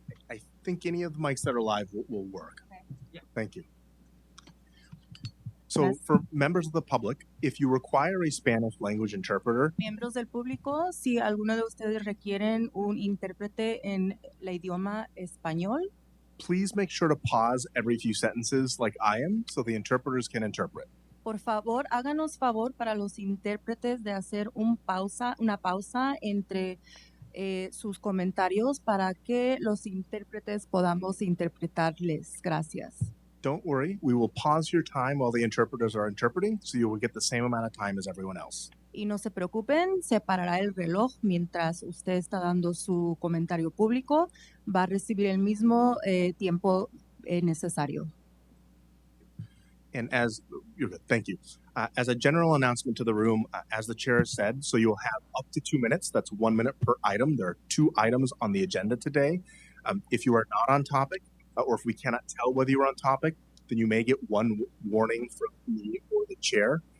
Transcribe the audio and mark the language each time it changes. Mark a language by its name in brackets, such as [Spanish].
[English] I think any of the mics that are live will work. Okay. Yeah. Thank you. So for members of the public, if you require a Spanish language interpreter, [Spanish] Miembros del público, si alguno de ustedes requieren un intérprete en el idioma español, [English] please make sure to pause every few sentences like I am so the interpreters can interpret. [Spanish] por favor, háganos favor para los intérpretes de hacer una pausa entre sus comentarios para que los intérpretes podamos interpretarles. Gracias. [English] Don't worry, we will pause your time while the interpreters are interpreting, so you will get the same amount of time as everyone else. [Spanish] Y no se preocupen, se parará el reloj mientras usted está dando su comentario público. Va a recibir el mismo tiempo necesario. [English] And as you're good, thank you. As a general announcement to the room, as the chair said, so you'll have up to 2 minutes. That's 1 minute per item. There are 2 items on the agenda today. If you are not on topic, or if we cannot tell whether you're on topic, then you may get one warning from me or the chair.